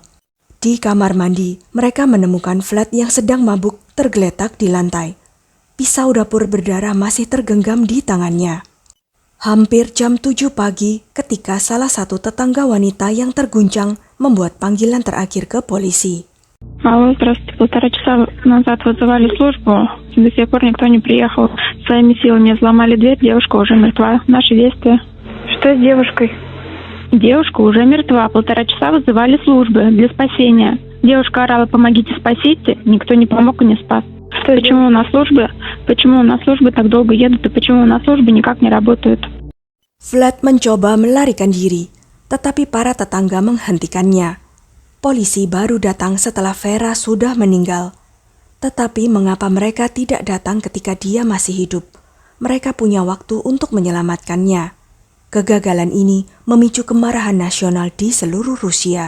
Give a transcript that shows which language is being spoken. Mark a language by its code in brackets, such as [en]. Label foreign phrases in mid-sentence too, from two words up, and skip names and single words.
[id] Di kamar mandi, mereka menemukan Vlad yang sedang mabuk tergeletak di lantai. Pisau dapur berdarah masih tergenggam di tangannya. Hampir jam 7 pagi ketika salah satu tetangga wanita yang terguncang membuat panggilan terakhir ke polisi. [ru] Алло, здравствуйте. 1,5 часа назад вызывали службу. До сих пор никто не приехал. Своими силами взломали дверь. Девушка уже мертва. Наши действия. Что с девушкой? Девушка уже мертва. 1,5 часа вызывали службы для спасения. Девушка орала: помогите, спасите. Никто не помог и не спас. Почему у нас службы так долго едут и почему у нас службы никак не работают? [id] Vlad mencoba melarikan diri, tetapi para tetangga menghentikannya. Polisi baru datang setelah Vera sudah meninggal. Tetapi mengapa mereka tidak datang ketika dia masih hidup? Mereka punya waktu untuk menyelamatkannya. Kegagalan ini memicu kemarahan nasional di seluruh Rusia.